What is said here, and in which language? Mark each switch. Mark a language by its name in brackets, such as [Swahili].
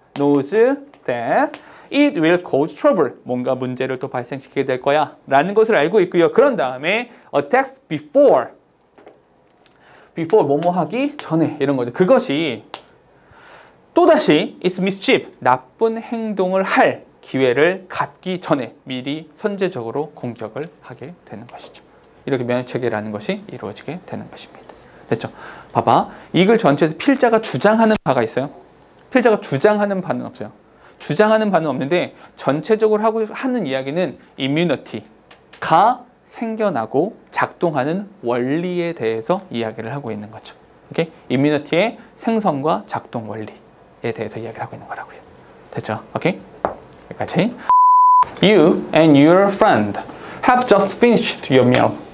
[English] knows that it will cause trouble. [Korean] 뭔가 문제를 또 발생시키게 될 거야. 라는 것을 알고 있고요. 그런 다음에 attacks before 뭐뭐 하기 전에 이런 거죠. 그것이 또다시 [English] it's mischief. [Korean] 나쁜 행동을 할 기회를 갖기 전에 미리 선제적으로 공격을 하게 되는 것이죠. 이렇게 면역체계라는 것이 이루어지게 되는 것입니다. 됐죠? 봐봐. 이 글 전체에서 필자가 주장하는 바가 있어요. 필자가 주장하는 바는 없어요. 주장하는 바는 없는데 전체적으로 하는 이야기는 immunity가 생겨나고 작동하는 원리에 대해서 이야기를 하고 있는 거죠. 오케이? immunity의 생성과 작동 원리에 대해서 이야기를 하고 있는 거라고요. 됐죠? 오케이? 여기까지. [English] You and your friend have just finished your meal.